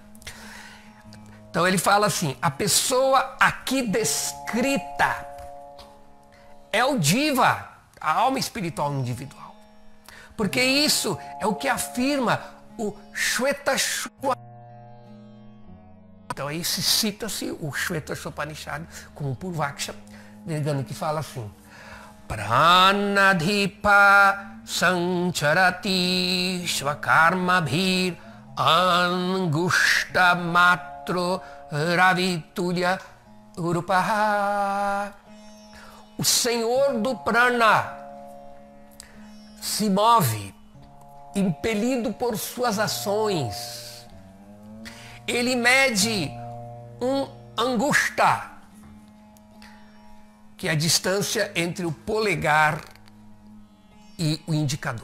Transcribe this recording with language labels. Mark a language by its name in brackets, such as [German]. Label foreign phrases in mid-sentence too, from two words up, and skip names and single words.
[Portuguese] Então ele fala assim, a pessoa aqui descrita é o Diva, a alma espiritual individual. Porque isso é o que afirma o Shvetashva. Então aí cita-se o Shvetashva como Purvaksha, Virgana, que fala assim, [Sanskrit] प्राणाधिप सञ्चरति स्वकर्म भिर् अङ्गुष्ठ मात्रो रवितुल्य उरुपह. [Portuguese] O Senhor do Prana se move, impelido por suas ações. Ele mede um angusta, que é a distância entre o polegar e o indicador.